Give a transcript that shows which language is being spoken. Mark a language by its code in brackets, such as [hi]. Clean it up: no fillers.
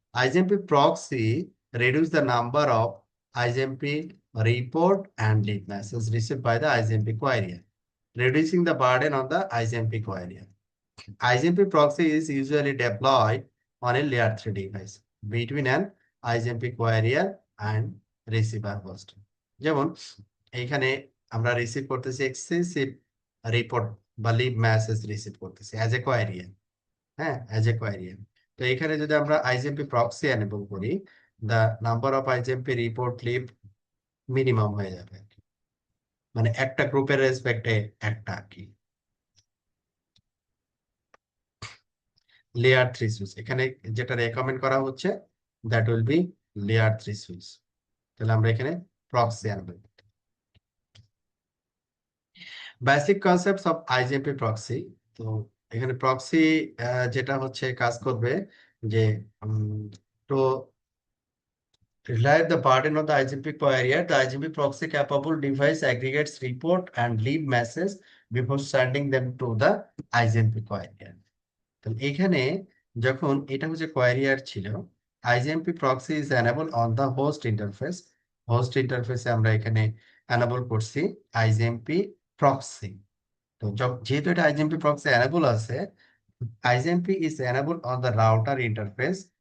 [en] IGMP proxy reduce the number of IGMP report and leave messages received by the IGMP carrier, reducing the burden on the IGMP carrier. IGMP proxy is usually deployed on a layer 3 device between an IGMP carrier and receiver host. [bn] যেমন এইখানে আমরা receive করতেছি excessive report বা leave message receive করতেছি [en] As a querier. [bn] হ্যাঁ, as a কোয়ারিয়ান। তো এখানে যদি আমরা আইজিএমপি প্রক্সি এনেবল করি, [en] the number of IGMP report leave [bn] minimum হয়ে যাবে আর কি। মানে একটা গ্রুপের রেসপেক্টে একটা আর কি। লেয়ার থ্রি সুইচ এখানে যেটা রেকমেন্ড করা হচ্ছে, [en] That will be layer three switch. [bn] তাহলে আমরা এখানে প্রক্সি আনবো। [en] Basic concepts of IGMP proxy. [bn] তো এখানে প্রক্সি যেটা হচ্ছে কাজ করবে যে তো [en] relieve the burden of the IGP carrier, the IGP proxy capable device aggregates report and leave message before sending them to the IGP carrier. [bn] তো এখানে যখন এটা হচ্ছে কোয়ারিয়ার ছিল, [en] IGMP proxy is enable on the host interface. [bn] Host ইন্টারফেসে আমরা এখানে enable করছি আইজিএমপি প্রক্সি। তো যেহেতু এটা আইজিএমপি প্রক্সি এনেবল আছে, [en] IGMP is enable on the router interface.